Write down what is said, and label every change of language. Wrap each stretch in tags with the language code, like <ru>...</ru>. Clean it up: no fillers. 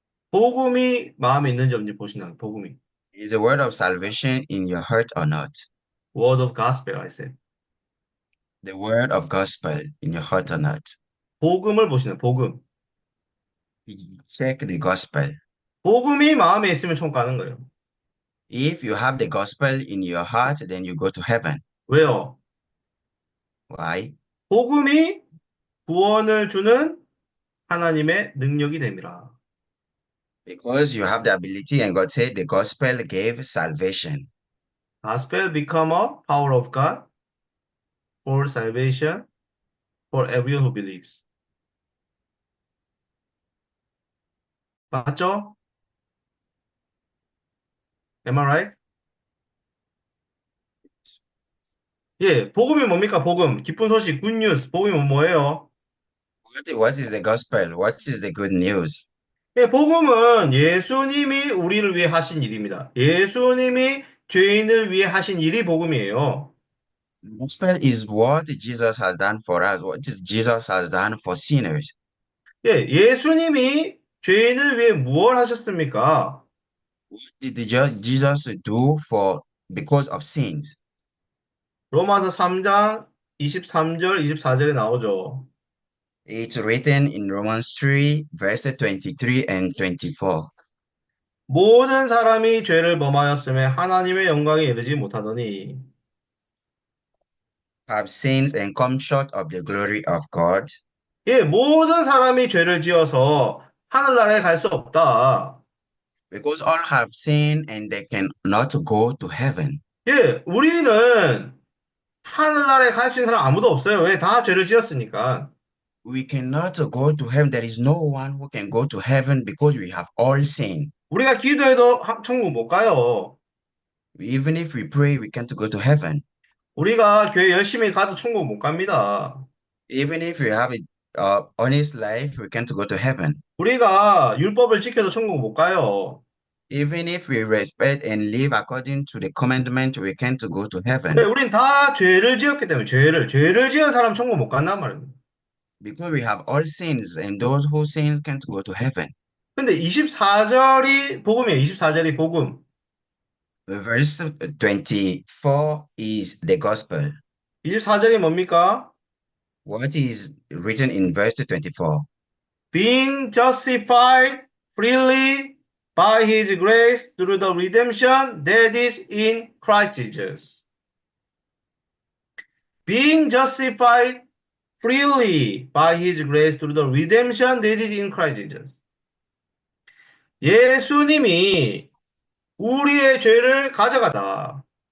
<ko>복음이 마음에 있는지 없는지 보신다. 복음이.</ko> <en>Is the word of salvation in your heart or not? Word of gospel, I said. The word of gospel in your heart or not?</en> <ko>복음을 보시는 복음.</ko> <en>Check the gospel.</en> <ko>복음이 마음에 있으면 천국 가는 거예요.</ko> <en>If you have the gospel in your heart, then you go to heaven.</en> <ko>왜요?</ko> <en>Why?</en> <ko>복음이 구원을 주는 하나님의 능력이 됩니다.</ko> <en>Because you have the ability, and God said the gospel gave salvation. Gospel become a power of God for salvation for everyone who believes.</en> <ko>맞죠?</ko> <en>Am I right?</en> <ko>예, 복음이 뭡니까? 복음. 기쁜 소식, 굿뉴스. 복음이 뭐예요?</ko> <en>What is the gospel? What is the good news?</en> <ko>예, 복음은 예수님이 우리를 위해 하신 일입니다. 예수님이 죄인을 위해 하신 일이 복음이에요.</ko> <en>Gospel is what Jesus has done for us. What is Jesus has done for sinners?</en> <ko>예, 예수님이 죄인을 위해 무엇 하셨습니까?</ko> <en>What did Jesus do for because of sins?</en> <ko>로마서 3장 23절, 24절에 나오죠.</ko> <en>It's written in Romans 3, verse 23 and 24.</en> <ko>모든 사람이 죄를 범하였음에 하나님의 영광에 이르지 못하더니</ko> <en>Have sinned and come short of the glory of God.</en> <ko>예, 모든 사람이 죄를 지어서 하늘나라에 갈 수 없다.</ko> <en>Because all have sinned and they cannot go to heaven.</en> <ko>예, 우리는 하늘나라에 갈 수 있는 사람 아무도 없어요. 왜? 다 죄를 지었으니까.</ko> <en>We cannot go to heaven. There is no one who can go to heaven because we have all sinned.</en> <ko>우리가 기도해도 천국 못 가요.</ko> <en>Even if we pray, we can't go to heaven.</en> <ko>우리가 교회 열심히 가도 천국 못 갑니다.</ko> <en>Even if we have a honest life, we can't go to heaven.</en> <ko>우리가 율법을 지켜도 천국 못 가요.</ko> <en>Even if we respect and live according to the commandment, we can't go to</en> <ko>왜?</ko> <en>heaven</en> <ko>우린 다 죄를 지었기 때문에 죄를 지은 사람 천국 못 간단 말입니다.</ko> <en>because we have all sins, and those who sin can't go to heaven.</en> <ko>근데 24절이 복음이에요. 24절이 복음.</ko> <en>Verse 24 is the gospel.</en> <ko>24절이 뭡니까?</ko> <en>What is written in verse 24? Being justified freely by his grace through the redemption that is in Christ Jesus. Being justified freely by his grace through the redemption that is in Christ Jesus.</en> <ko>예수님이 우리의 죄를 가져가다.</ko>